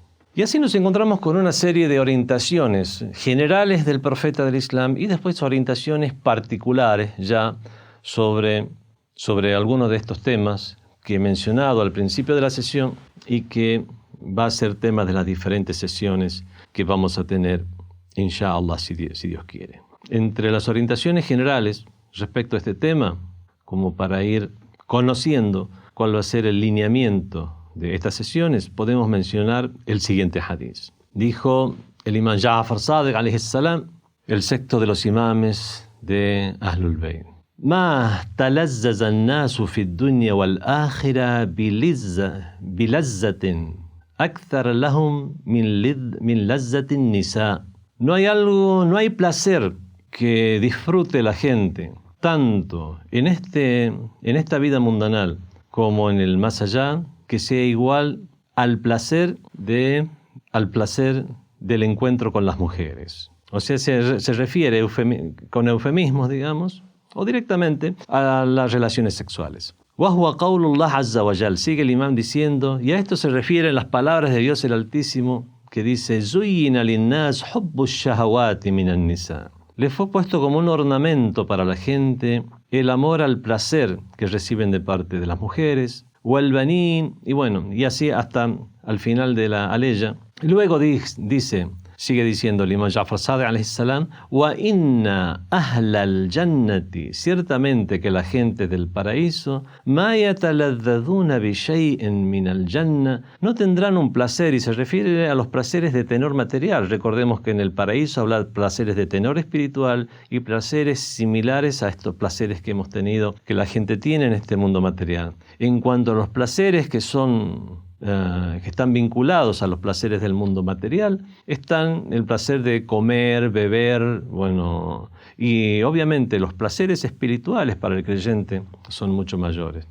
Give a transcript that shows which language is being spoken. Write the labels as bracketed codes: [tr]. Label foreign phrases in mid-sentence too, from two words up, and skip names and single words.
[es] Y así nos encontramos con una serie de orientaciones generales del profeta del Islam y después orientaciones particulares ya sobre algunos de estos temas que he mencionado al principio de la sesión y que va a ser tema de las diferentes sesiones que vamos a tener, inshallah, si Dios quiere. Entre las orientaciones generales respecto a este tema, como para ir conociendo cuál va a ser el lineamiento de estas sesiones, podemos mencionar el siguiente hadith. Dijo el imam Ja'far Sadiq [ar] عليه السلام, [es] el sexto de los imames de Ahlul Bayt: [ar] ما تلذذ الناس في الدنيا والآخرة بلذة أكثر لهم من لذة النساء. [es] No hay placer que disfrute la gente tanto en esta vida mundanal como en el más allá, que sea igual al placer del encuentro con las mujeres. O sea, se refiere con eufemismos, digamos, o directamente a las relaciones sexuales. [ar] وَهُوَ قَوْلُ اللَّهِ عَزَّ وَجَلَّ. [es] Sigue el imán diciendo, y a esto se refieren las palabras de Dios el Altísimo, que dice: [ar] زُيِّنَ لِلنَّاسِ حُبُّ الشَّهَوَاتِ مِنَ النِّسَاءِ. [es] Le fue puesto como un ornamento para la gente el amor al placer que reciben de parte de las mujeres, والبنين, y así hasta al final de la aleya. Luego sigue diciendo el imam Ja'far Sadiq [ar] عليه السلام: وإن أهل الجنة, [es] ciertamente que la gente del paraíso, [ar] ما يتلذذون بشيء من الجنة, [es] no tendrán un placer, y se refiere a los placeres de tenor material. Recordemos que en el paraíso habla de placeres de tenor espiritual y placeres similares a estos placeres que hemos tenido, que la gente tiene en este mundo material. En cuanto a los placeres que están vinculados a los placeres del mundo material, están el placer de comer, beber, y obviamente los placeres espirituales para el creyente son mucho mayores.